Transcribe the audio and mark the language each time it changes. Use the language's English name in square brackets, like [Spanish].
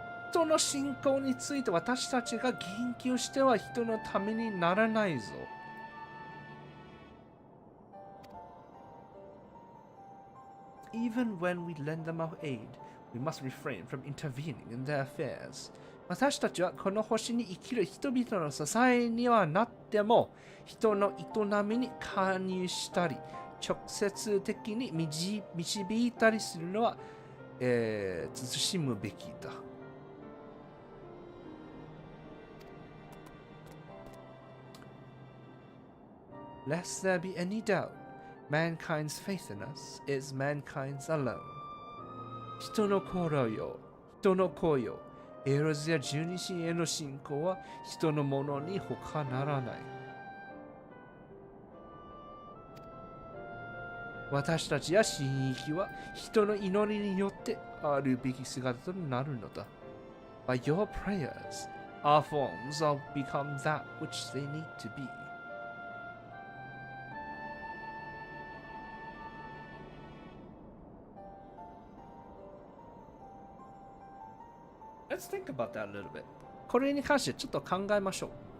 [Japanese] 人の信仰について私たちが言及しては人のためにならないぞ。 [English] Even when we lend them our aid, we must refrain from intervening in their affairs. [Japanese] 私たちはこの星に生きる人々の支えにはなっても、人の営みに介入したり、直接的に導いたりするのは、慎むべきだ。 [English] Lest there be any doubt, mankind's faith in us is mankind's alone. [Japanese] 人の心よ、人の子よ、エロゼア十二神への信仰は人のものに他ならない。私たちや神域は人の祈りによってあるべき姿となるのだ。 [English] By your prayers, our forms will become that which they need to be. let's think about that a little bit. [Japanese] これに関してちょっと考えましょう。